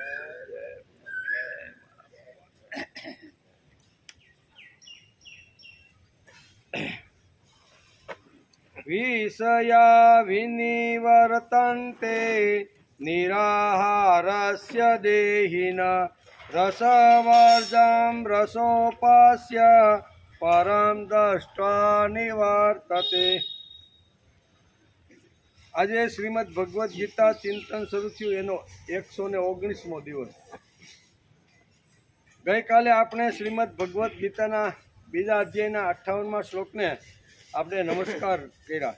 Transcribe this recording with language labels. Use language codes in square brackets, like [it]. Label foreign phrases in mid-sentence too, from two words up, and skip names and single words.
[sa] विषया विनिवर्तन्ते निराहारस्य देहिनः रसवर्जं रसोपास्य परं दृष्ट्वा निवर्तते। [gu] આજે શ્રીમદ ભગવદ્ ગીતા ચિંતન શરૂ થયું એનો 119મો દિવસ। ગઈકાલે આપણે શ્રીમદ ભગવદ્ ગીતાના બીજા અધ્યાયના 58મા શ્લોકને આપણે નમસ્કાર કર્યા।